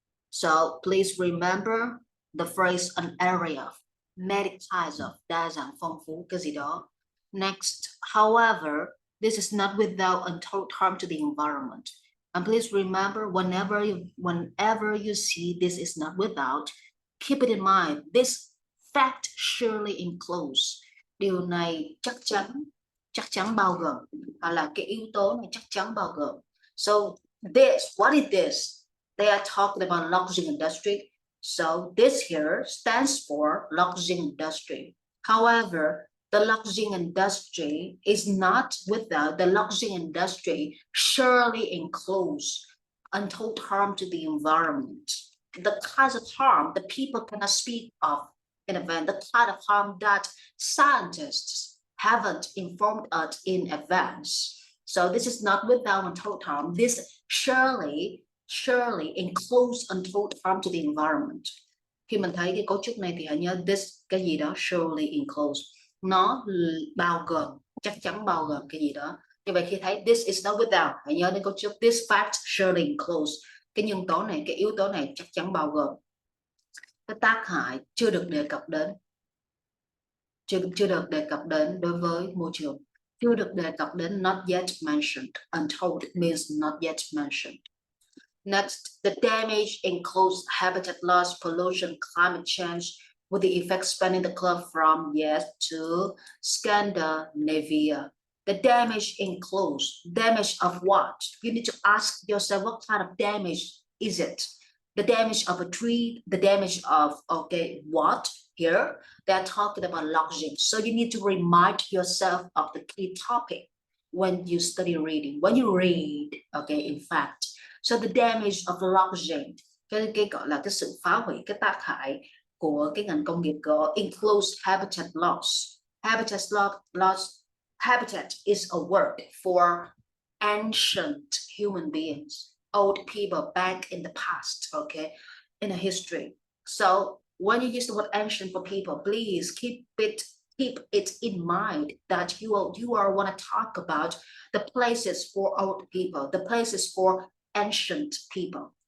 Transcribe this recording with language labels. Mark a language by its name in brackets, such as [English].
[English] So please remember the phrase an area, many kinds of, đa dạng phong phú cái gì đó. Next, however, this is not without untold harm to the environment. And please remember, whenever you see this is not without, keep it in mind. This fact surely includes. [Vietnamese] Điều này chắc chắn bao gồm, là cái yếu tố này chắc chắn bao gồm. [English] So this, what is this? They are talking about luxury industry. So this here stands for luxury industry. However, the luxury industry is not without. The luxury industry surely includes untold harm to the environment. The kinds of harm the people cannot speak of in advance, the kind of harm that scientists haven't informed us in advance. So this is not without untold harm. This surely includes untold harm to the environment. [Vietnamese] Khi mình thấy cái cấu trúc này thì hãy nhớ this, cái gì đó surely includes. Nó bao gồm, chắc chắn bao gồm cái gì đó. Như vậy khi thấy this is not without, hãy nhớ đến cấu trúc this fact surely includes. Cái nhân tố này, cái yếu tố này chắc chắn bao gồm. Cái tác hại chưa được đề cập đến, chưa được đề cập đến đối với môi trường, chưa được đề cập đến, not yet mentioned. [English] Untold means not yet mentioned. Next, the damage includes habitat loss, pollution, climate change, with the effects spanning the globe from yes to Scandinavia. The damage includes damage of what? You need to ask yourself, what kind of damage is it? The damage of a tree, the damage of, okay, what? Here, they're talking about luxury. So you need to remind yourself of the key topic when you study reading, when you read, okay, in fact. [Vietnamese] So the damage of luxury, cái gọi là cái sự phá hủy, cái tác hại của cái ngành công nghiệp gỗ includes habitat loss. [English] Habitat is a word for ancient human beings, old people back in the past, okay, in a history. So when you use the word ancient for people, please keep it in mind that you are want to talk about the places for old people, the places for ancient people.